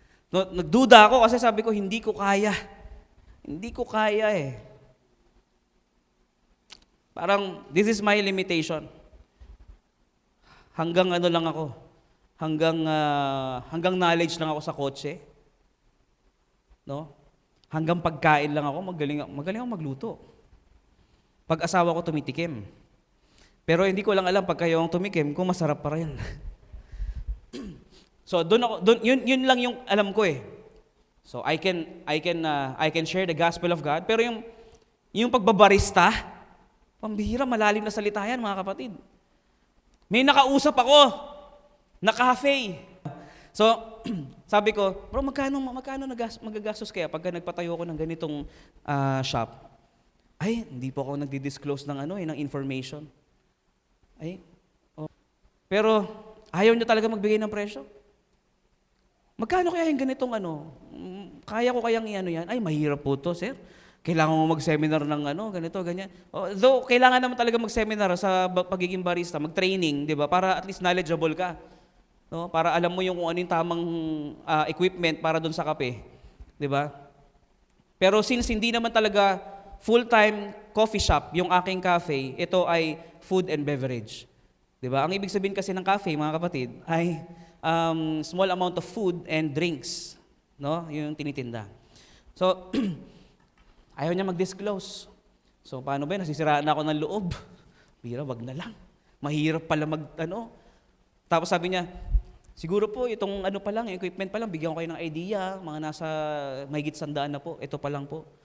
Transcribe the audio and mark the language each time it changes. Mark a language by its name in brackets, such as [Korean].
[Filipino] Nagduda ako kasi sabi ko, hindi ko kaya. Hindi ko kaya eh. [English] Parang, this is my limitation. [Filipino] Hanggang lang ako. Hanggang knowledge lang ako sa kotse. No? Hanggang pagkain lang ako, magaling ako magluto. Pag-asawa ko tumitikim. Pero hindi ko lang alam pag kayo ang tumikim kung masarap pa rin. So yun lang yung alam ko eh. [English] So I can share the gospel of God, [Filipino] pero yung pagbabarista, pambihira, malalim na salita yan, mga kapatid. May nakausap ako na cafe. So sabi ko, bro, magkano magagastos kaya pagka nagpatayo ako ng ganitong shop? Ay, hindi po ako nagdi-disclose ng information. Ay, oh. Pero ayaw niyo talaga magbigay ng presyo? Magkano kaya yung ganitong kaya ko kayang yan? Ay, mahirap po to, sir. Kailangan mo mag-seminar ng ganito, ganyan. Though, kailangan naman talaga mag-seminar sa pagiging barista, mag-training, di ba? Para at least knowledgeable ka. No? Para alam mo yung kung ano yung tamang equipment para doon sa kape. Di ba? Pero since hindi naman talaga full-time coffee shop yung aking cafe, ito ay food and beverage. Di ba? Ang ibig sabihin kasi ng cafe, mga kapatid, ay [English] small amount of food and drinks. [Filipino] No? Yung tinitinda. So, ayaw niya mag-disclose. So, paano ba? Nasisiraan na ako ng loob. Bira, wag na lang. Mahirap pala Tapos sabi niya, siguro po, itong pa lang, equipment pa lang, bigyan ko kayo ng idea, mga nasa mahigit 100 na po, ito pa lang po.